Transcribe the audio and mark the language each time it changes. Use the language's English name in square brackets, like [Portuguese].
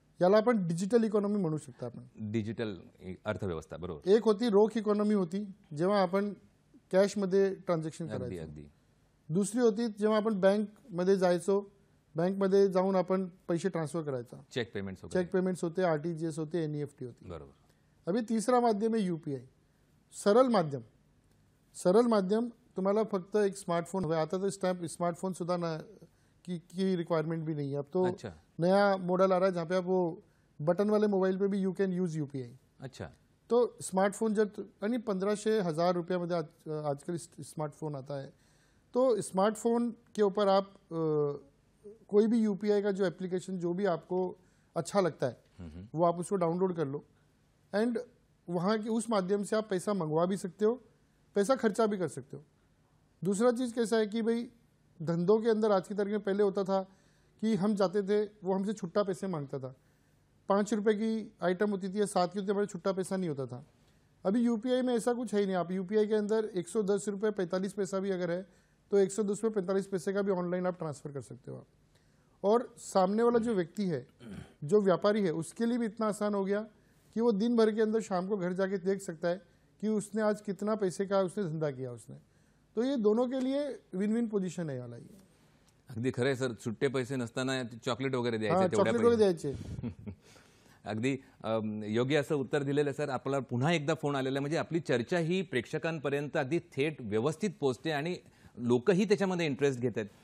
[Marathi] याला आपण digital economy म्हणू शकतो. आपण डिजिटल अर्थव्यवस्था. बरोबर. एक होती रोख इकॉनॉमी होती, जेव्हा आपण कॅशमध्ये ट्रान्झॅक्शन करायचो. अगदी. दुसरी होती जेव्हा आपण बँकमध्ये जायचो, बँकमध्ये जाऊन आपण पैसे ट्रान्सफर करायचा. चेक पेमेंट्स होते, RTGS होते, NEFT होती. बरोबर. अभी तिसरा माध्यम आहे UPI. सरळ माध्यम तुम्हाला फक्त एक स्मार्टफोन हवा. आता तो स्मार्टफोन सुद्धा ना [Hindi] की रिक्वायरमेंट भी नहीं है. अब तो अच्छा. नया मॉडल आ रहा है जहाँ पे आप वो बटन वाले मोबाइल पे भी [English] you can use [Hindi] UPI. अच्छा. तो स्मार्टफोन जब आणि 1500-1000 रुपयामध्ये आजकल स्मार्टफोन आता है. तो स्मार्टफोन के ऊपर आप कोई भी UPI का जो एप्लीकेशन जो भी आपको अच्छा लगता है वो आप उसको डाउनलोड कर लो एंड वहाँ के उस माध्यम से आप पैसा मंगवा भी सकते हो, पैसा खर्चा भी कर सकते हो. दूसरा चीज़ कैसा है कि भाई धंधों के अंदर आज की तारीख में पहले होता था कि हम जाते थे, वो हमसे छुट्टा पैसे मांगता था. 5 रुपए की आइटम होती थी या 7 की होती थी, हमारे छुट्टा पैसा नहीं होता था. अभी UPI में ऐसा कुछ है ही नहीं. आप UPI के अंदर 110 रुपये 45 पैसा भी अगर है तो 110 रुपये 45 पैसे का भी ऑनलाइन आप ट्रांसफ़र कर सकते हो आप. और सामने वाला जो व्यक्ति है, जो व्यापारी है, उसके लिए भी इतना आसान हो गया कि वो दिन भर के अंदर शाम को घर जाके देख सकता है कि उसने आज कितना पैसे का उसने धंधा किया उसने. तो ये दोनों के लिए विन विन पोझिशन आहे. [Marathi] याला अगदी खरं आहे सर. सुट्टे पैसे नसताना चॉकलेट वगैरे हां, द्यायचे तेवढ्या चॉकलेट वगैरे पैसे. द्यायचे. अगदी योग्य असं उत्तर दिलेलं आहे सर. आपल्याला पुन्हा एकदा फोन आलेला आहे. म्हणजे आपली चर्चा ही प्रेक्षकांपर्यंत अगदी थेट व्यवस्थित पोहोचते आणि लोकही त्याच्यामध्ये इंटरेस्ट घेत आहेत.